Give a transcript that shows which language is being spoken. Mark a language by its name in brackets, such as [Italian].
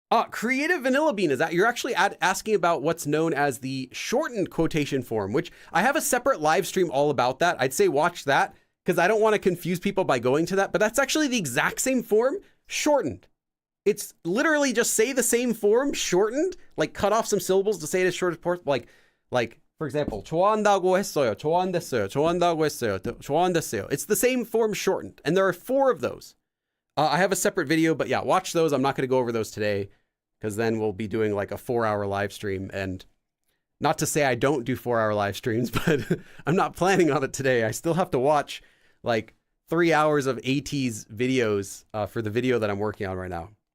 [English] Creative Vanilla Bean is that you're actually asking about what's known as the shortened quotation form, which I have a separate live stream all about that. I'd say watch that because I don't want to confuse people by going to that, but that's actually the exact same form shortened. It's literally just say the same form shortened, like cut off some syllables to say it as short as possible. Like for example, [Korean] 좋아한다고 했어요, 좋아한댔어요, 좋아한다고 했어요, 좋아한댔어요. [English] It's the same form shortened, and there are 4 of those. I have a separate video, but yeah, watch those. I'm not going to go over those today because then we'll be doing like a 4-hour live stream. And not to say I don't do 4-hour live streams, but I'm not planning on it today. I still have to watch like 3 hours of AT's videos for the video that I'm working on right now.